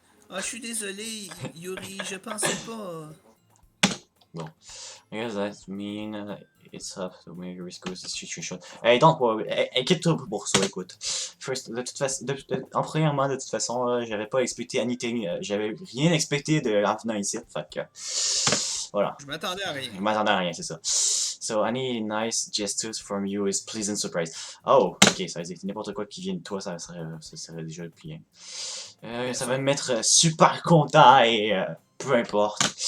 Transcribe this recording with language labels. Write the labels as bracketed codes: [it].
[fr] Ah, je suis désolé, Yuri, je pensais pas. Bon. [en] I guess that mean it's up to me risk the situation. [fr] Hey, donc, inquiète-toi pour ça, écoute. First, de toute façon, en premièrement, de toute façon, j'avais pas expecté anything, j'avais rien expecté en venant ici, fait que, voilà. Je m'attendais à rien. Je m'attendais à rien, c'est ça. [en] So, any nice gestures from you is pleasant surprise. [fr] Oh, ok, ça veut dire que n'importe quoi qui vient de toi, ça serait déjà le bien. Ça va me mettre super content et peu importe.